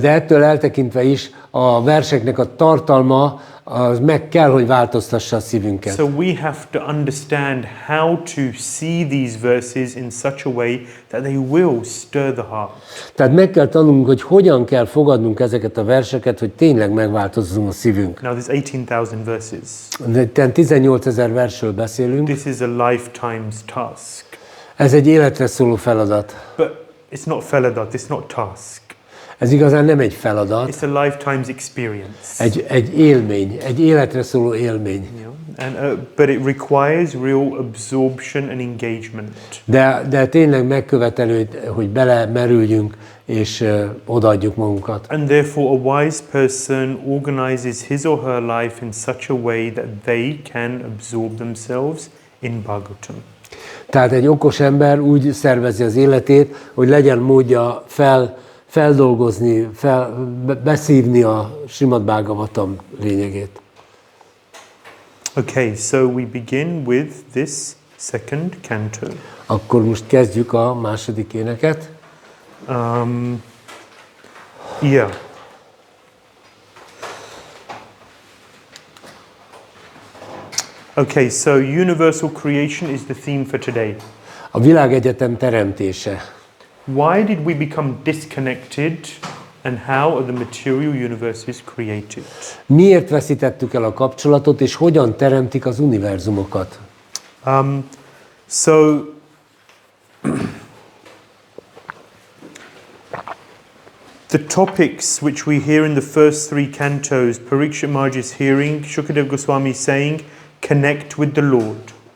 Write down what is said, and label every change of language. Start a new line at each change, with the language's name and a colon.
Hungarian: De ettől eltekintve is a verseknek a tartalma az meg kell, hogy változtassa a szívünket.
English: So we have to understand how to see these verses in such a way that they will stir the heart.
Hungarian: Tehát meg kell tanulnunk, hogy hogyan kell fogadnunk ezeket a verseket, hogy tényleg megváltozzon a szívünk.
English: Now there's 18,000 verses.
Hungarian: De 18 000 versről beszélünk.
English: This is a lifetime's task.
Hungarian: Ez egy életre szóló feladat.
English: But it's not
Hungarian: feladat,
English: it's not task.
Hungarian: Ez igazán nem egy feladat,
English: It's a lifetime's experience.
Hungarian: egy élmény, egy életre szóló élmény.
English: And, but it requires real absorption and engagement.
Hungarian: De tényleg megkövetelő, hogy belemerüljünk és odaadjuk magunkat.
English: And therefore a wise person organizes his or her life in such a way that they can absorb themselves in Bhagavatam.
Hungarian: Tehát egy okos ember úgy szervezi az életét, hogy legyen módja feldolgozni, beszívni a Śrīmad-Bhāgavatam lényegét.
English: Okay, so we begin with this second canto.
Hungarian: Akkor most kezdjük a második éneket.
English: Yeah. Okay, so universal creation is the theme for today.
Hungarian: A világegyetem teremtése.
English: why did we become disconnected and how the material universe is created?
Hungarian: Miért veszítettük el a kapcsolatot, és hogyan teremtik az univerzumokat?
English: So the topics which we hear in the first three cantos, Parikshit Maharaj is hearing, Shukadeva Goswami is saying, connect with the Lord.